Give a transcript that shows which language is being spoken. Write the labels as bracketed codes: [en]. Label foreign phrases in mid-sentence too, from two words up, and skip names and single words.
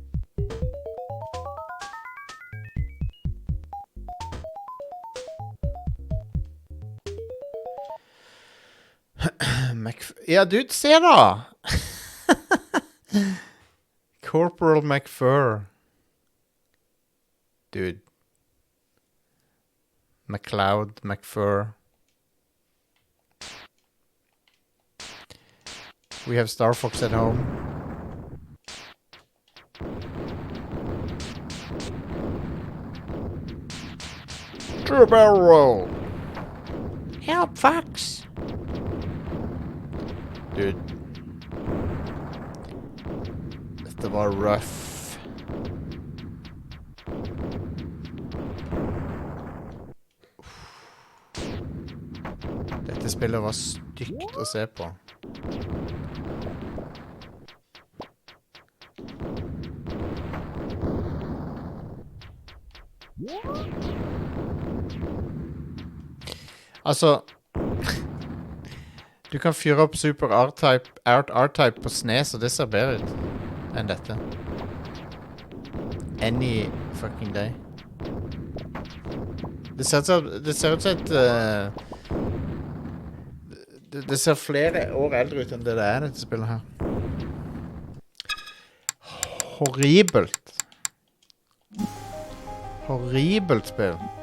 [no] Ja, dude, se da! Corporal McFur. [en] Dude. McLeod, McFur. We have Star Fox at home. True barrel roll. Help, Fox. Dude. [no] Dette var rough. Dette spillet var stygt å se på. Altså... Du kan fyre opp Super R-Type på SNES, og det ser bedre ut enn dette. [en] Any fucking day. [no] Det ser ut som et... Det ser flere år eldre ut enn det er, dette spillet her. Horribelt. Horribelt spill.